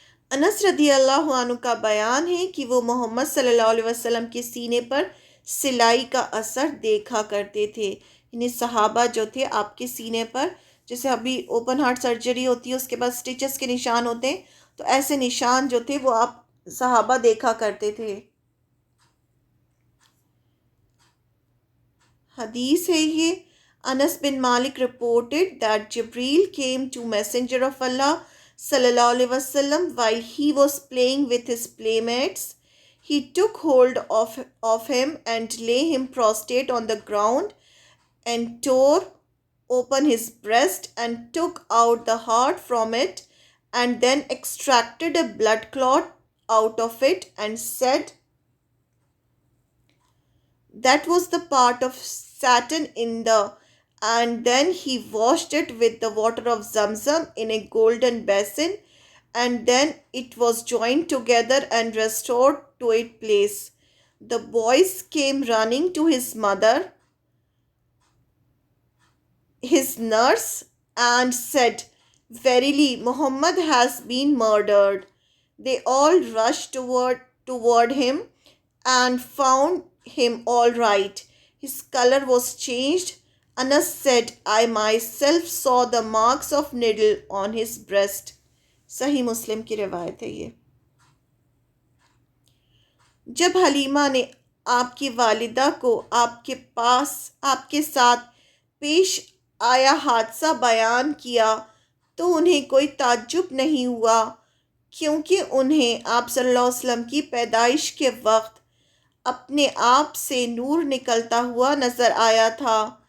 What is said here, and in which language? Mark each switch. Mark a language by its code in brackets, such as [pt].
[ur] انس رضی اللہ عنہ کا بیان ہے کہ وہ محمد صلی اللہ علیہ وسلم کے سینے پر سلائی کا اثر دیکھا کرتے تھے، یعنی صحابہ جو تھے آپ کے سینے پر، جیسے ابھی اوپن ہارٹ سرجری ہوتی ہے اس کے بعد سٹیچز کے نشان ہوتے ہیں، تو ایسے نشان جو تھے وہ آپ صحابہ دیکھا کرتے تھے۔ حدیث ہے یہ، [en] Anas bin Malik reported that Jibreel came to Messenger of Allah sallallahu alaihi wasallam while he was playing with his playmates. He took hold of him and lay him prostrate on the ground and tore open his breast and took out the heart from it and then extracted a blood clot out of it and said, that was the part of Satan in the, and then he washed it with the water of Zamzam in a golden basin, and then it was joined together and restored to its place. The boys came running to his mother, his nurse, and said, verily Muhammad has been murdered. They all rushed toward him and found him all right. His color was changed. Anas said, I myself saw the marks of needle on his breast. [ur] صحیح مسلم کی روایت ہے یہ۔ جب حلیمہ نے آپ کی والدہ کو آپ کے ساتھ پیش آیا حادثہ بیان کیا تو انہیں کوئی تعجب نہیں ہوا، کیونکہ انہیں آپ صلی اللہ علیہ وسلم کی پیدائش کے وقت اپنے آپ سے نور نکلتا ہوا نظر آیا تھا،